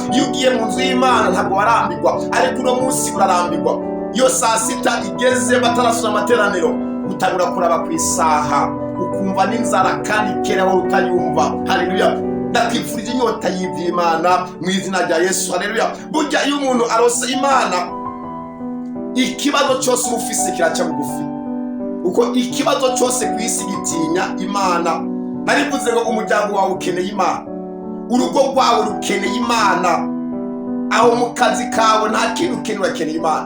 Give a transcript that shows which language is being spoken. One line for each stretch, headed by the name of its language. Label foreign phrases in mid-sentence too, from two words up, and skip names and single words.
Rundi: Iyo ugiye mu nzu y'Imana ntabwo warambirwa, ariko uno munsi urarambirwa. Iyo saa sita igeze batarasura amateraniro, utabura kuraba ku isaha, ukumva n'inzara kandi kera wari utayumva. Haleluya, ndakwifurije inyota y'Imana mu izina rya Yesu. Haleluya. Burya iyo umuntu arose Imana, ikibazo cyose ufise kiraca bugufi, uko ikibazo cyose ku isi gitinya Imana. Narivuze ngo umuryango wawe ukeneye Imana, urugo rwawe rukeneye Imana, aho mu kazi kawe nta kintu ukeneye, urakeneye Imana.